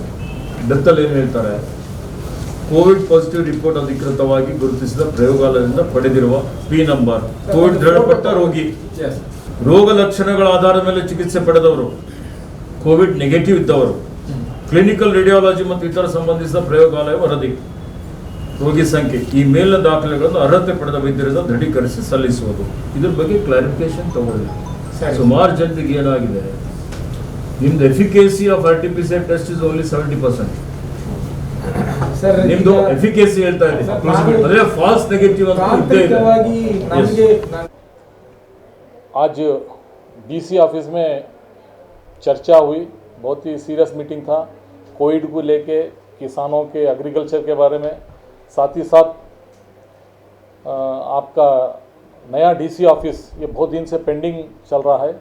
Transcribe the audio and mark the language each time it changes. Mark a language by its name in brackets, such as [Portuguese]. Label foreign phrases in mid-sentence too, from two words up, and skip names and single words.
[Kannada] ಡೆತ್ತಲ್ಲಿ ಏನು ಹೇಳ್ತಾರೆ, [English] Covid positive report [Kannada] ಅಧಿಕೃತವಾಗಿ ಗುರುತಿಸಿದ ಪ್ರಯೋಗಾಲಯದಿಂದ ಪಡೆದಿರುವ [English] P number, [Kannada] ಕೋವಿಡ್ ದೃಢಪಟ್ಟ ರೋಗಿ, ರೋಗ ಲಕ್ಷಣಗಳ ಆಧಾರದ ಮೇಲೆ ಚಿಕಿತ್ಸೆ ಪಡೆದವರು, [English] Covid negative [Kannada] ಇದ್ದವರು, [English] clinical radiology [Kannada] ಮತ್ತು ಇತರ ಸಂಬಂಧಿಸಿದ ಪ್ರಯೋಗಾಲಯ ವರದಿ, ರೋಗಿ ಸಂಖ್ಯೆ, ಈ ಮೇಲಿನ ದಾಖಲೆಗಳನ್ನು ಅರ್ಹತೆ ಪಡೆದ ವೈದ್ಯರಿಂದ ದೃಢೀಕರಿಸಿ ಸಲ್ಲಿಸುವುದು. ಇದ್ರ ಬಗ್ಗೆ ಕ್ಲಾರಿಫಿಕೇಶನ್ ತಗೊಳ್ಳಿ. ಸುಮಾರು ಜನರಿಗೆ ಏನಾಗಿದೆ, ನಿಮ್ದು [English] efficacy of RT-PCR test is only 70%. [Kannada] ನಿಮ್ದು ಎಫಿಕೇಸಿ ಹೇಳ್ತಾ ಇದೆ, [English] false negative [Kannada] ಅಂತ ಇದೆ. [Hindi] आज [English] DC office [Hindi] में चर्चा हुई, बहुत ही [English] serious meeting [Hindi] था कोविड को लेके, किसानों के एग्रीकल्चर के बारे में, साथ ही साथ आपका नया [English] DC office [Hindi] ये बहुत दिन से पेंडिंग चल रहा है.